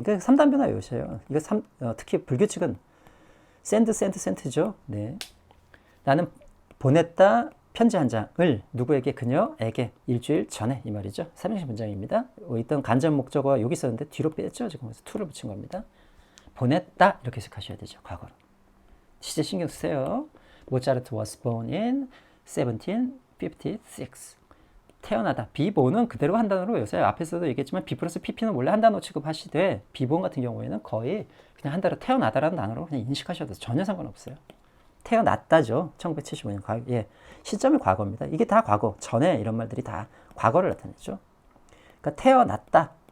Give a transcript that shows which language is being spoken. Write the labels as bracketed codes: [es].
[ko] 그러니까 3단 변화 외우셔요. 이거 특히 불규칙은 send죠. 네. 나는 보냈다 편지 한 장을 누구에게? 그녀에게 일주일 전에 이 말이죠. 삼형식 문장입니다. 있던 간접 목적어가 여기 있었는데 뒤로 뺐죠. 지금 그래서 to를 붙인 겁니다. 보냈다 이렇게 해석하셔야 되죠. 과거로. 시제 신경 쓰세요. [en] 모차르트 was born in 1756. [ko] 태어나다. 비본은 그대로 한 단어로 외우세요. 앞에서도 얘기했지만 B 플러스 PP는 원래 한 단어 취급하시되 비본 같은 경우에는 거의 그냥 한 단어 태어나다라는 단어로 그냥 인식하셔도 전혀 상관없어요. 태어났다죠. 1975년. 시점이 과거입니다. 이게 다 과거. 전에 이런 말들이 다 과거를 나타내죠. 그러니까 태어났다.